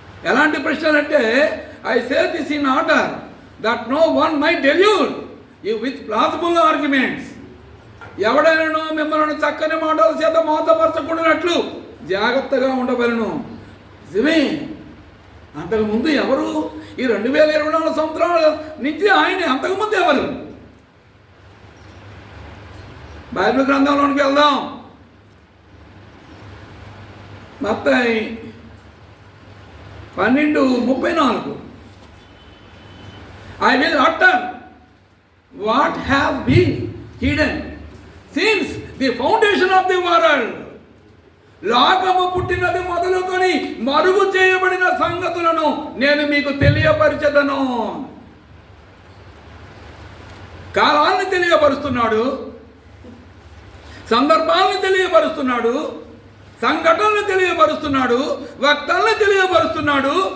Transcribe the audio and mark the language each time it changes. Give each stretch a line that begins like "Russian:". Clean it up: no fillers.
Telugu: ఎలాంటి ప్రశ్నలు అంటే,
English: I say this in order that no one might delude you with plausible arguments.
Telugu: ఎవడైనా మిమ్మల్ని చక్కని మాటల చేత మోసపరచకూడనట్లు జాగ్రత్తగా ఉండవలను. నిజమే, అంతకుముందు ఎవరు? ఈ 2024 సంవత్సరాల నుంచి ఆయన అంతకుముందు ఎవరు? బైబిల్ గ్రంథంలోనికి వెళ్దాం.
English: మత్తయి 12:34 I will utter what has been hidden since the foundation of the world.
Telugu: లోకము పుట్టినది మొదలుకొని మరుగు చేయబడిన సంగతులను నేను మీకు తెలియపరిచెదను. కాలాన్ని తెలియపరుస్తున్నాడు, సందర్భాలను తెలియపరుస్తున్నాడు, సంఘటనలు తెలియపరుస్తున్నాడు, వక్తలను తెలియపరుస్తున్నాడు.